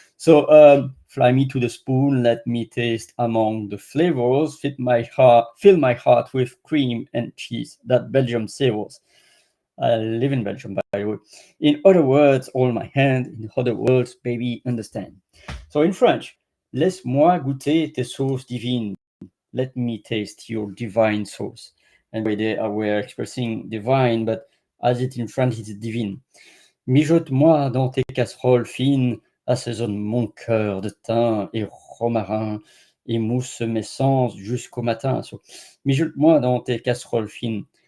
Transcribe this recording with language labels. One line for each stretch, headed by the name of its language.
English: So fly me to the spoon, let me taste among the flavors, fill my heart with cream and cheese that Belgium savors. I live in Belgium, by the way. In other words, hold my hand. In other words, baby, understand. So in French,
French: laisse-moi goûter tes sauces divines.
English: Let me taste your divine sauce. And by the way, we're expressing divine, but as it in French, it's divine.
French: Mijote-moi dans tes casseroles fines, assaisonne mon cœur de thym et romarin, émousse mes sens jusqu'au matin. So, mijote-moi dans tes casseroles fines.